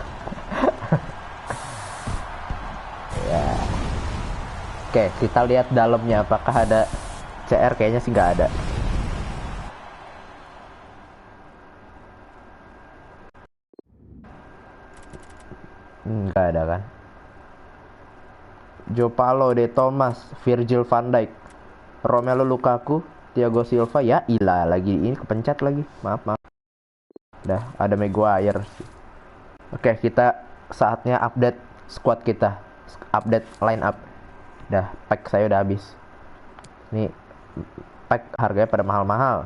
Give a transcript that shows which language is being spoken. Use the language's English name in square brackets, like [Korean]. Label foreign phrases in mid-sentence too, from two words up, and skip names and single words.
[Indonesian] Ya. Oke, kita lihat dalamnya apakah ada CR. Kayaknya sih nggak ada. Nggak ada kan. Joe Paulo, De Thomas, Virgil van Dijk, Romelu Lukaku, Thiago Silva. Ya ilah, lagi ini kepencet lagi. Maaf. Dah, ada Maguire. Oke, kita saatnya [English] update squad [Indonesian] kita. [English] Update line up. [Indonesian] Dah, pack saya udah habis. Nih, pack harganya pada mahal-mahal.